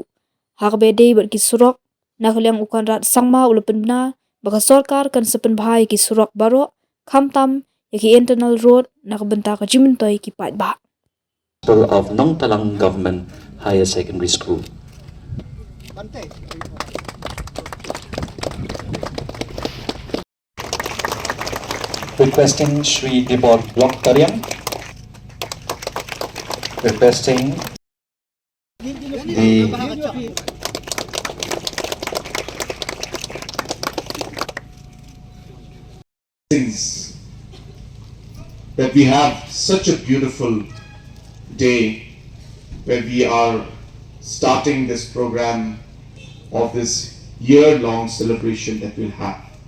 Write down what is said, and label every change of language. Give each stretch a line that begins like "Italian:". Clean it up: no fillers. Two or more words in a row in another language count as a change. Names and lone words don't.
Khasi: Haka be dei bar ki surok na kaliang Conrad sangma ula pen bena baka sorkar kan sepen bahai ki surok baro kamtam yaki
English: internal road
Khasi: nakabenta ka jimentoy ki pat ba.
English: Of Nong Talang Government Higher Secondary School. Requesting Shri Dibor Blok Tariam. Requesting the that we have such a beautiful day where we are starting this program of this year-long celebration that we'll have.